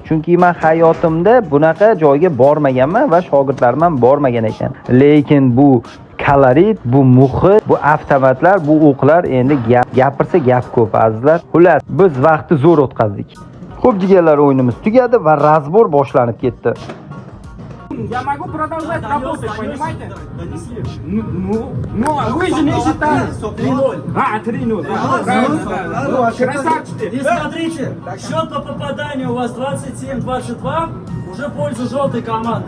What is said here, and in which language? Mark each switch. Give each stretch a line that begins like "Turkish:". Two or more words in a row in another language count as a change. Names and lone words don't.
Uzbek: Chunki men hayotimda bunaqa joyga bormaganman va shogirdlarim ham bormagan ekan. Lekin bu kalorit, bu muhit, bu avtomatlar, bu o'qlar endi gapirsa gap ko'p azizlar. Xullas, biz vaqtni zo'r o'tkazdik. Xo'p, jigarlar, o'yinimiz tugadi va razbor boshlanib ketdi.
Russian: Я могу продолжать работать, понимаете? Ну, вы же не считали. 3-0. 3-0. Красавчики. И смотрите, счет по попаданию у вас 27-22, уже в пользу желтой команды.